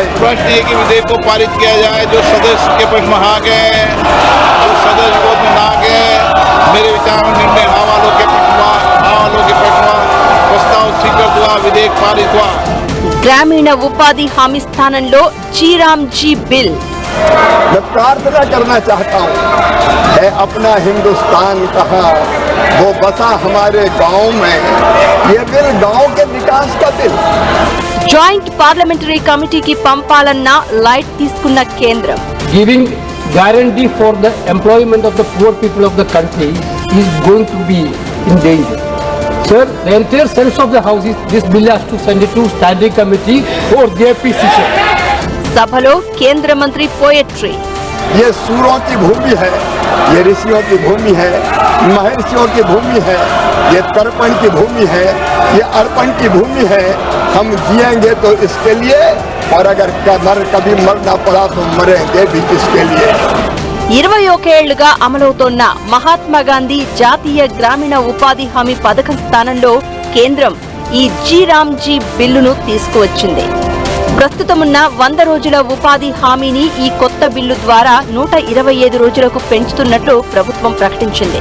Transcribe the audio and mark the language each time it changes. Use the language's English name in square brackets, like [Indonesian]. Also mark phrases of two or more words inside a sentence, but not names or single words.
[Hindi] प्रश्न है कि विधेयक को पारित किया जाए। जो सदस्य के पक्ष में हाँ गए, जो सदस्य विरोध में ना गए, मेरे विचार में निर्णय हाँ वालों के पक्ष में प्रस्ताव स्वीकृत हुआ, विधेयक पारित हुआ। [Telugu] గ్రామీణ ఉపాధి హామీ స్థానంలో జీరామ్‌జీ బిల్। [Hindi] मैं प्रार्थना करना चाहता हूँ, है अपना हिंदुस्तान कहाँ, वो बसा हमारे गांव में। ये बिल गांव के विकास का बिल। [English] Joint Parliamentary Committee [Telugu] పంపాలన్న లైట్ తీసుకున్న కేంద్రం. [English] Giving guarantee for the employment of the poor people of the country is going to be in danger. Sir, the entire sense of the house is this bill has to send it to standing committee for their decision. [Telugu] సభలో కేంద్ర మంత్రి పోయట్రీ. [Hindi] ये सूरों की भूमि है, ये ऋषियों की भूमि है, महर्षियों की भूमि है, ये तर्पण की भूमि है, ये अर्पण की भूमि है। हम जिएंगे तो इसके लिए, और अगर कभी मरना पड़ा तो मरेंगे भी किसके लिए। [Telugu] 21 ఏళ్లుగా అమలవుతోన్న మహాత్మా గాంధీ జాతీయ గ్రామీణ ఉపాధి హామీ పథకం స్థానంలో కేంద్రం ఈ జీరామ్జీ బిల్లును తీసుకువచ్చింది. ప్రస్తుతమున్న 100 రోజుల ఉపాధి హామీని ఈ కొత్త బిల్లు ద్వారా 125 రోజులకు పెంచుతున్నట్లు ప్రభుత్వం ప్రకటించింది.